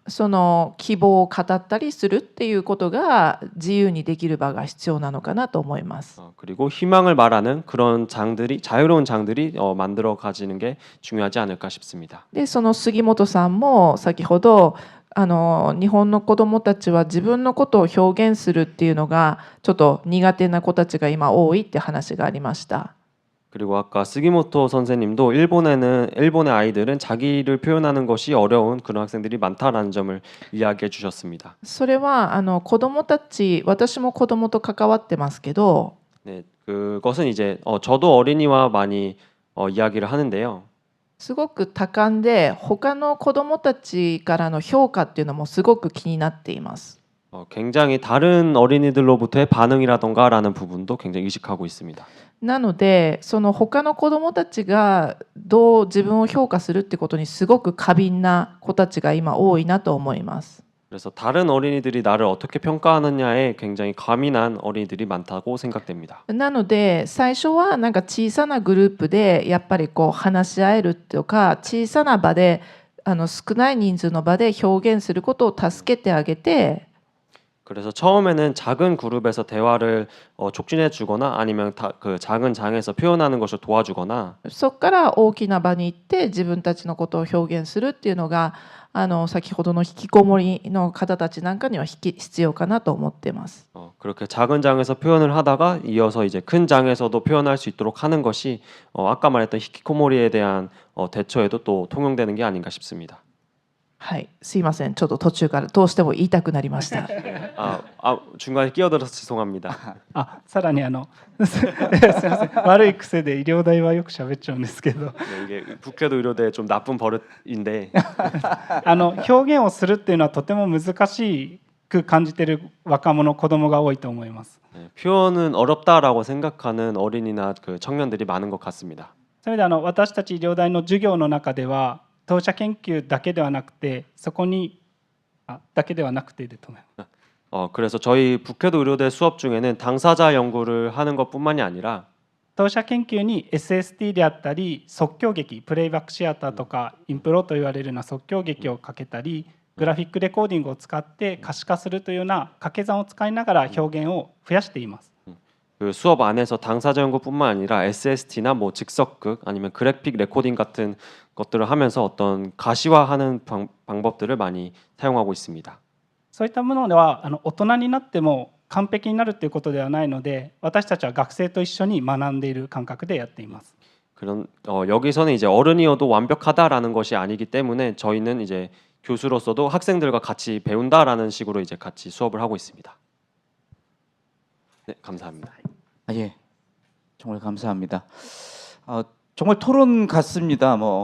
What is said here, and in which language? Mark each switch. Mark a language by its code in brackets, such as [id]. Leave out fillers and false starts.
[ja] その希望を語ったりするっていうことが自由にできる場が必要なのかなと思います。 [ko] 그리고 희망을 말하는 그런 장들이 자유로운 장들이 만들어 가지는 게 중요하지 않을까 싶습니다. [ja] でその杉本さんも先ほど日本の子どもたちは自分のことを表現するっていうのがちょっと苦手な子たちが今多いって話がありました。 [ko] 그리고 아까 스기모토 선생님도 일본의 아이들은 자기를 표현하는 것이 어려운 그런 학생들이 많다라는 점을 이야기해 주셨습니다. [ja] それは子どもたち私も子どもと関わってますけど [ko] 네, 그것은 이제 저도 어린이와 많이 이야기를 하는데요. [ja] すごく多感で他の子どもたちからの評価っていうのもすごく気になっています。 [ko] 굉장히 다른 어린이들로부터의 반응이라던가라는 부분도 굉장히 의식하고 있습니다. [ja] なのでその他の子どもたちがどう自分を評価するってことにすごく過敏な子たちが今多いなと思います。 [ko] 그래서 다른 어린이들이 나를 어떻게 평가하느냐에 굉장히 과민한 어린이들이 많다고 생각됩니다. [ja] なので最初はなんか小さなグループでやっぱりこう話し合えるとか小さな場で少ない人数の場で表現することを助けてあげて [ko] 그래서 처음에는 작은 그룹에서 대화를 촉진해 주거나 아니면 그 작은 장에서 표현하는 것을 도와주거나 [ja] そこから大きな場に行って自分たちのことを表現するっていうのが先ほどの引きこもりの方たちなんかには必要かなと思っています。 [ko] 그렇게 작은 장에서 표현을 하다가 이어서 이제 큰 장에서도 표현할 수 있도록 하는 것이 아까 말했던 히키코모리에 대한 대처에도 또 통용되는 게 아닌가 싶습니다. [ja] はい、すいません。ちょっと途中からどうしても言いたくなりました。 [ko] 중간에 끼어들어서 죄송합니다. [ja] さらにすいません、悪い癖で医療代はよく喋っちゃうんですけど [ko] 네, 이게 북해도 의료대 좀 나쁜 버릇인데 [ja] 表現をするっていうのはとても難しく感じている若者子供が多いと思います。 [ko] 표현은 어렵다라고 생각하는 어린이나 그 청년들이 많은 것 같습니다. [ja] それで私たち医療大の授業の中では当社研究だけではなくてそこにだけではなくてでと思います。 [ko] 그래서 저희 북해도 의료대 수업 중에는 당사자 연구를 하는 것뿐만이 아니라 [ja] 当社研究に SST であったり即興劇プレイバックシアターとかインプロと言われるような即興劇をかけたりグラフィックレコーディングを使って可視化するというような掛け算を使いながら表現を増やしています。 [ko] 그 수업 안에서 당사자 연구뿐만 아니라 SST나 뭐 즉석극 아니면 그래픽 레코딩 같은 것들을 하면서 어떤 가시화하는 방법들을 많이 사용하고 있습니다. [ja] そういったものでは大人になっても完璧になるということではないので私たちは学生と一緒に学んでいる感覚でやっています。 [ko] 그런 여기서는 이제 어른이어도 완벽하다라는 것이 아니기 때문에 저희는 이제 교수로서도 학생들과 같이 배운다라는 식으로 이제 같이 수업을 하고 있습니다. 네, 감사합니다. 예, 정말 감사합니다. 정말 토론 같습니다.